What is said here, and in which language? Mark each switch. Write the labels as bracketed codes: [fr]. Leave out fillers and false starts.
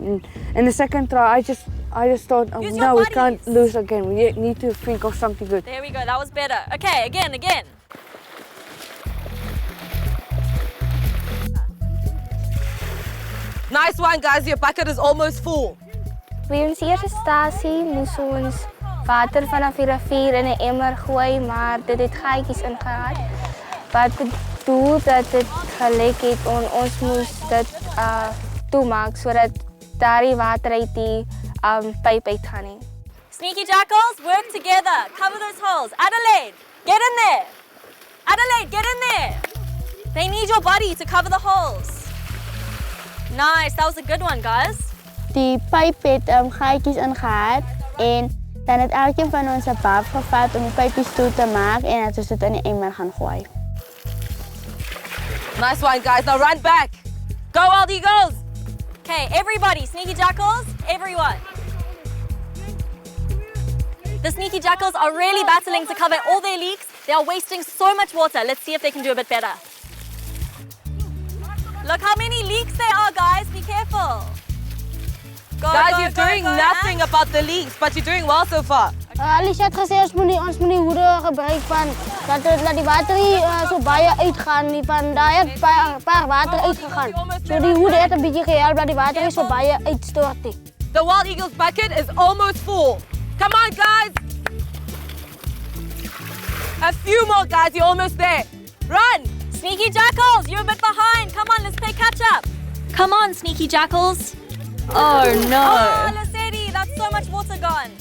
[en] And the second try, I just thought, oh, Use no, your we can't bodies. lose again. We need to think of something good. There we go, that was better. Okay, again. Nice one, guys. Your bucket is almost full. [af] By ons eerste stasie moes ons water vanaf die rivier in 'n emmer gooi, maar dit het gaatjies ingehad. Wat bedoel dat dit gelek het en ons moes dit toemaak sodat daardie water uit die pyp uitgaan nie. [en] Sneaky Jackals, work together. Cover those holes. Adelaide, get in there. Adelaide, get in there. They need your body to cover the holes. Nice, that was a good one, guys. [af] Die pyp het gaatjies ingehad en dan het elkeen van ons 'n baf gevat om die pypies toe te maak en het ons dit in die emmer gaan gooi. [en] Nice one, guys. Now run back. Go, Wild Eagles! Okay, everybody, Sneaky Jackals, everyone. The Sneaky Jackals are really battling to cover all their leaks. They are wasting so much water. Let's see if they can do a bit better. Look how many leaks there are, guys. Be careful. Guys, you're doing nothing about the leaks, but you're doing well so far. [af] Alicia het gesê ons moet die hoede gebruik van dat die water nie so baie uitgaan nie, van daar het paar water uitgegaan. So die hoede het 'n bietjie gehelp dat die water nie so baie uitstort nie. [en] The Wild Eagles bucket is almost full. Come on, guys. A few more, guys. You're almost there. Run. Sneaky Jackals, you're a bit behind. Come on, let's play catch up. Come on, Sneaky Jackals. Oh no. Oh, Lesedi, that's so much water gone.